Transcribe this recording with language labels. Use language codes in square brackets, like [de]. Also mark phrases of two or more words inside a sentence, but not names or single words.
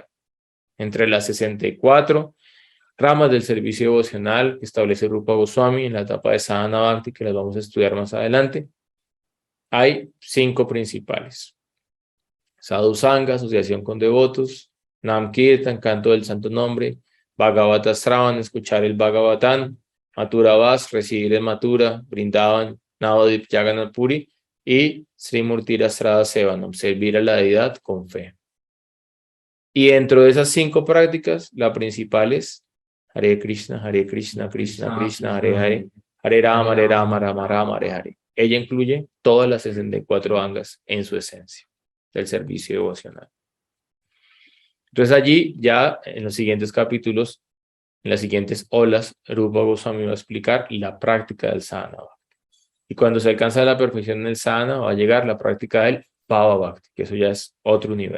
[es] Entre las 64 ramas del servicio devocional que establece Rupa Goswami en la etapa de [sa] Sadhana Bhakti, [es] que las vamos a estudiar más adelante, hay 5 principales. [sa] Sadhu Sangha, [es] asociación con devotos; [sa] Nam Kirtan, [es] canto del santo nombre; [sa] Bhagavata Sravan, [es] escuchar el Bhagavatam; [sa] Mathura Vas, [es] recibir el Mathura; Vrindavan, Navadip Jagannath Puri; y [sa] Sri Murti Rasrada Sevanam, [es] servir a la deidad con fe. Y dentro de esas 5 prácticas, la principal es [sa] Hare Krishna, Krishna, Krishna, Hare Hare, Hare Rama, Rama, Rama, Hare Hare. [es] Ella incluye todas las 64 angas en su esencia del servicio devocional. Entonces allí ya en los siguientes capítulos, en las siguientes olas, Rupa Goswami va a explicar la práctica del sadhana. Y cuando se alcanza la perfección en el sadhana, va a llegar la práctica del [sa] Bhava Bhakti, [es] que eso ya es otro universo.